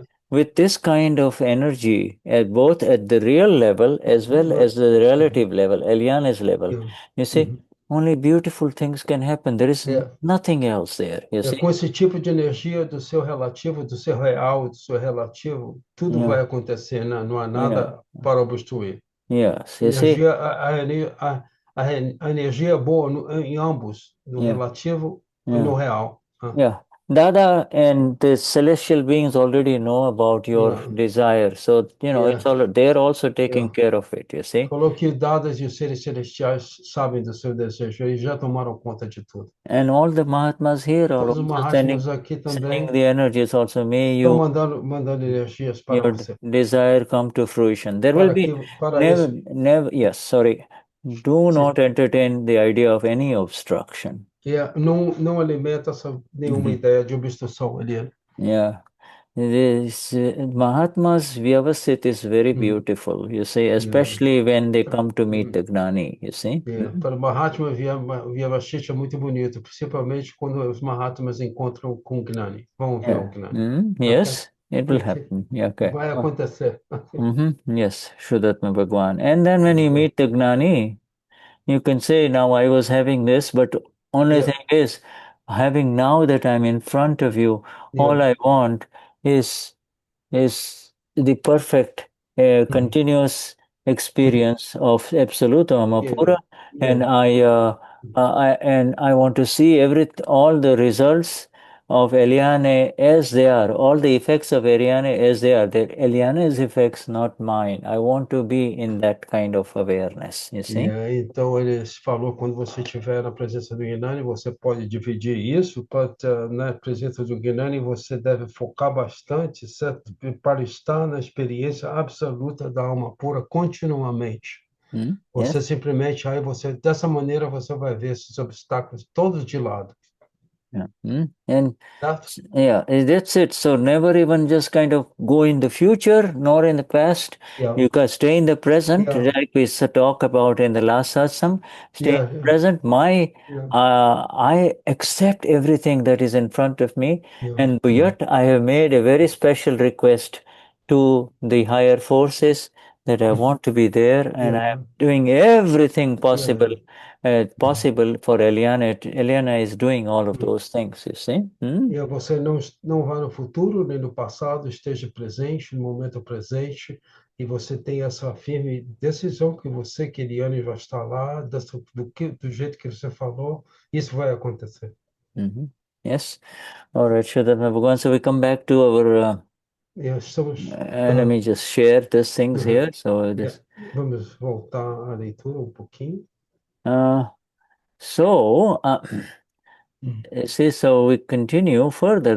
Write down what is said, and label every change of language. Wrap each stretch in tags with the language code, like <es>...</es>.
<en>with this kind of energy, both at the real level as well as the relative level, Eliana's level, you see. Only beautiful things can happen. There is nothing else there. You see?</en> <pt>Com esse tipo de energia do seu relativo, do seu real, do seu relativo, tudo vai acontecer, né? Não há nada para obstruir.</pt> <en>Yes,</en> <pt>a energia é boa em ambos, no relativo e no real.</pt> <en>Dada and the celestial beings already know about your desire, so it's all, they're also taking care of it. You see.</en> <pt>Falou que dadas e os seres celestiais sabem do seu desejo, eles já tomaram conta de tudo.</pt> <en>And all the Mahatmas here are also sending the energies also. May you</en> <pt>mandando energias para</pt> <en>your</en> <pt>você.</pt> <en>Desire come to fruition. There will be never. Yes, sorry. Do not entertain the idea of any obstruction.</en> <pt>Não alimenta nenhuma ideia de obstrução, Eliana.</pt> <en>Yeah. This Mahatma's Vyavasit is very beautiful, you see, especially when they come to meet the Gnani, you see.</en> <pt>Para o Mahatma Vyavasit é muito bonito, principalmente quando os Mahatmas encontram com o Gnani. Vão ver o Gnani.</pt> <en>Yes, it will happen. Okay.</en> <pt>Vai acontecer.</pt> <en>Yes, Shuddhatma Bhagwan. And then when you meet the Gnani, you can say, now I was having this, but only thing is, having now that I'm in front of you, all I want is the perfect continuous experience of absolute Pura, and I want to see all the results of Eliane as they are, all the effects of Eliane as they are. That Eliane's effects, not mine. I want to be in that kind of awareness, you see.</en> <pt>Então ele falou, quando você estiver na presença do Gnani, você pode dividir isso, na presença do Gnani você deve focar bastante, certo? Para estar na experiência absoluta da alma pura continuamente. Você simplesmente, dessa maneira você vai ver esses obstáculos todos de lado.</pt> <en>And that's it. So never even just kind of go in the future nor in the past. You can stay in the present, like we talk about in the last satsang. Stay in the present. I accept everything that is in front of me, and yet I have made a very special request to the higher forces that I want to be there, and I am doing everything possible. Possible for Eliana. Eliana is doing all of those things, you see.</en> <pt>E você não vá no futuro nem no passado, esteja presente no momento presente, e você tem essa firme decisão que você, que Eliana já está lá, do jeito que você falou, isso vai acontecer.</pt> <en>Yes. All right, Shuddhatma Bhagwan. So we come back to our let me just share these things here. So</en> <pt>Vamos voltar à leitura pouquinho.</pt> <en>So we continue further.</en>